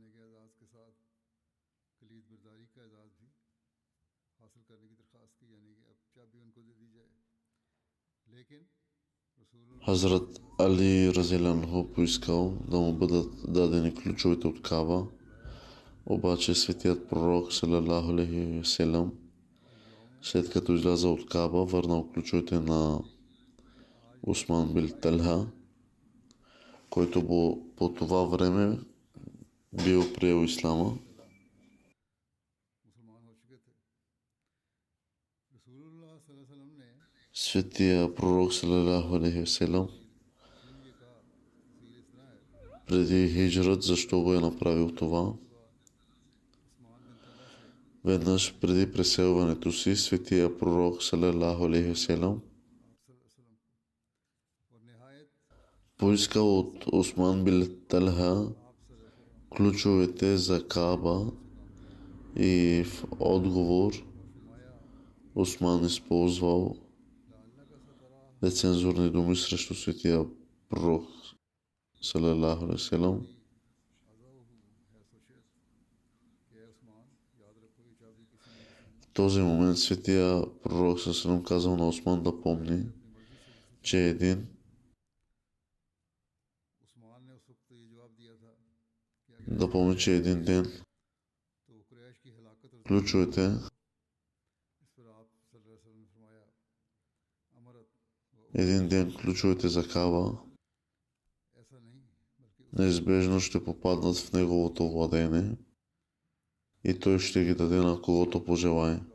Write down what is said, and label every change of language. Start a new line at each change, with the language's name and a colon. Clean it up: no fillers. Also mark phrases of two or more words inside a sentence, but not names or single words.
Bulgarian: Хазрат Али разияланху поискал да му бъдат дадени ключовете от Каба, обаче светият пророк
Arabic: صلى الله عليه وسلم,
Bulgarian: след като изляза от Каба, върнал ключовете на Усман бин Талха, който по това време бил приел ислама. Светия пророк
Arabic: صلى الله عليه وسلم
Bulgarian: преди хиджрат, защо го е направил това? Веднъж преди преселването си, светия пророк
Arabic: صلى الله عليه وسلم
Bulgarian: поискал от Усман бин Талха ключовете за Каба и в отговор Усман използвал нецензурни думи срещу светия пророк салалаху алейхи ва салям. В този момент светия пророк салалаху казал на Усман да помни, че един ден ключовете за Каба неизбежно ще попаднат в неговото владение и той ще ги даде на когото пожелае.